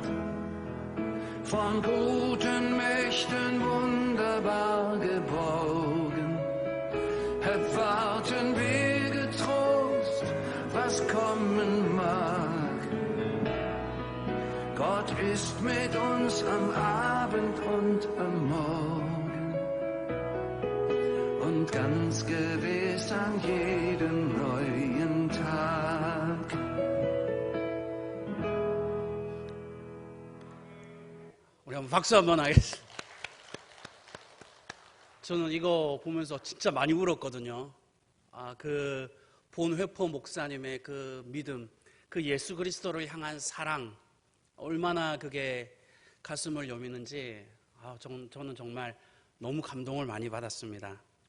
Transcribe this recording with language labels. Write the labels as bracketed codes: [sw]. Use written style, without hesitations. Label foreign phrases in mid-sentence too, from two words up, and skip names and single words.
[de] Von guten Mächten wunderbar geborgen, erwarten wir getrost, was kommen mag. Gott ist mit uns am Abend und am Morgen und ganz gewiss an jedem neuen Tag. [ko] 우리 한번 박수 한번 하겠습니다. 저는 이거 보면서 진짜 많이 울었거든요. 그 본회포 목사님의 그 믿음, 그 예수 그리스도를 향한 사랑, 얼마나 그게 가슴을 여미는지 저는 정말 너무 감동을 많이 받았습니다.